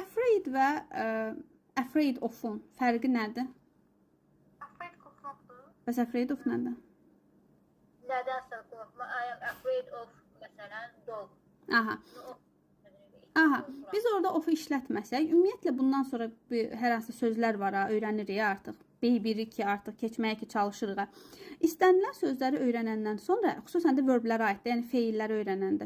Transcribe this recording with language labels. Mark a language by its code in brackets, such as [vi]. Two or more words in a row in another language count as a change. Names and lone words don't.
[az] afraid və [en] afraid of- [az] un fərqi nədir? Afraid qorxmaqdır. Bəs [en] afraid of [az] nədir? Nədənsə qorxma. [en] I am afraid of, [az] məsələn, dog. Aha. Biz orada of işlətməsək, ümumiyyətlə bundan sonra hər hansı sözlər var, öyrənirik artıq. Bilirik ki, artıq keçməyə ki çalışırıq. İstənilən sözləri öyrənəndən sonra, xüsusən də verblərə aiddir, yəni feilləri öyrənəndə.